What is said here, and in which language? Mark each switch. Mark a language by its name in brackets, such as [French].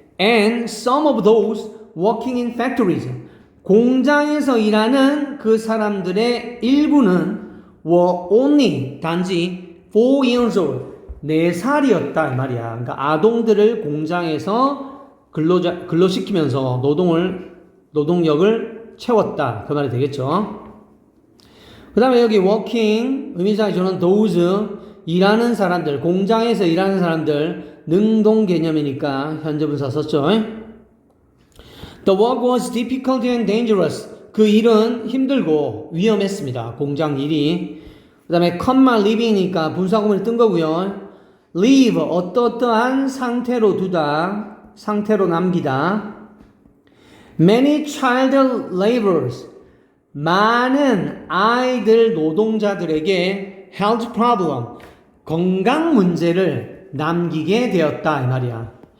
[English] And some of those working in factories, [Korean] 공장에서 일하는 그 사람들의 일부는 [English] were only, 단지 4 years old, [Korean] 4살이었다 이 말이야. 그러니까 아동들을 공장에서 근로시키면서 노동력을 채웠다 그 말이 되겠죠. 그 다음에 여기 working 의미상에 저는 those, 일하는 사람들, 공장에서 일하는 사람들, 능동 개념이니까 현재분사 썼죠. [English] The work was difficult and dangerous. [Korean] 그 일은 힘들고 위험했습니다. 공장 일이. 그 다음에 comma living이니까 분사구문을 뜬 거고요. leave, 어떠한 상태로 두다, 상태로 남기다. [English] Many child laborers, [Korean] 많은 아이들 노동자들에게 health problem, 건강 문제를 남기게 되었다 이 말이야.